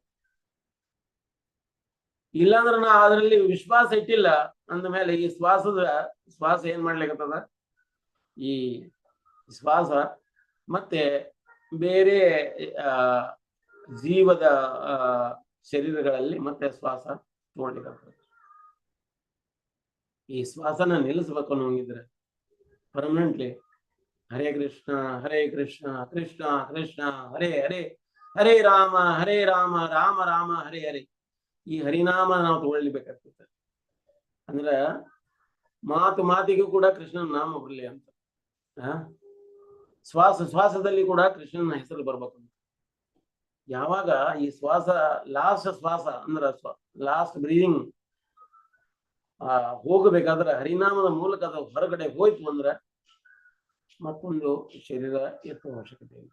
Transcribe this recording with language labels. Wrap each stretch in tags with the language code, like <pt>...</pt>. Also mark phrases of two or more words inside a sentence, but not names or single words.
<kn>ಇಲ್ಲಾಂದ್ರೆ ನಾ ಅದರಲ್ಲಿ ವಿಶ್ವಾಸ ಇಟ್ಟಿಲ್ಲ ಅಂದ ಮೇಲೆ ಈ ಶ್ವಾಸ ಏನ್ ಮಾಡ್ಲಿಕ್ಕತ್ತದ, ಈ ಶ್ವಾಸ ಮತ್ತೆ ಬೇರೆ ಜೀವದ ಶರೀರಗಳಲ್ಲಿ ಮತ್ತೆ ಶ್ವಾಸ ನೋಡ್ಲಿಕ್ಕತ್ತದ. ಈ ಶ್ವಾಸನ ನಿಲ್ಲಿಸ್ಬೇಕು ಅನ್ನೋಂಗಿದ್ರೆ ಪರ್ಮನೆಂಟ್ಲಿ</kn> <sa>ಹರೇ ಕೃಷ್ಣ ಕೃಷ್ಣ ಕೃಷ್ಣ ಹರೇ ಹರೇ, ಹರೇ ರಾಮ ರಾಮ ರಾಮ ಹರೇ ಹರೇ,</sa> <kn>ಈ ಹರಿನಾಮ ನಾವು ತಗೊಳ್ಬೇಕಾಗ್ತದೆ. ಅಂದ್ರ ಮಾತಿಗೂ ಕೂಡ ಕೃಷ್ಣನ ನಾಮ ಬರಲಿ ಅಂತ. ಶ್ವಾಸದಲ್ಲಿ ಕೂಡ ಕೃಷ್ಣನ ಹೆಸರು ಬರ್ಬೇಕು. ಯಾವಾಗ ಈ ಶ್ವಾಸ ಶ್ವಾಸ ಅಂದ್ರ</kn> <en>last breathing</en> <kn>ಹೋಗಬೇಕಾದ್ರೆ ಹರಿನಾಮದ ಮೂಲಕ ಅದು ಹೊರಗಡೆ ಹೋಯ್ತು ಅಂದ್ರ ಮತ್ತೊಂದು ಶರೀರ ಎತ್ತುವ ಅವಶ್ಯಕತೆ ಇಲ್ಲ.</kn>